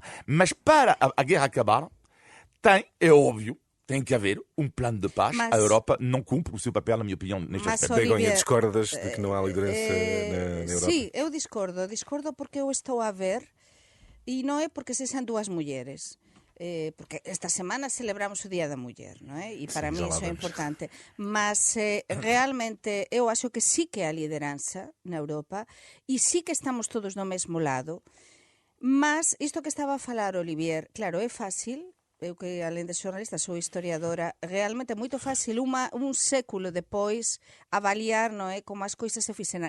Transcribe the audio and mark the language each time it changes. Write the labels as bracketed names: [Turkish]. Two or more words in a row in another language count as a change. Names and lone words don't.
[Portuguese] Mas para a guerra acabar, é óbvio, tem que haver um plano de paz. A Europa não cumpre o seu papel, na minha opinião, neste aspecto. Begonha, discordas de que não há liderança na Europa? Sim, eu discordo porque eu estou a ver, e não é porque sejam duas mulheres, porque esta semana celebramos o Día da Muller, [Galician] non é? E para mí iso é importante. Mas realmente eu acho que sí que há liderança na Europa e sí que estamos todos no mesmo lado. Mas isto que estaba a falar Olivier, claro, é fácil. Eu que, além de xornalista, sou historiadora, realmente é moito fácil un século depois avaliar, non é, como as coisas se fixeran.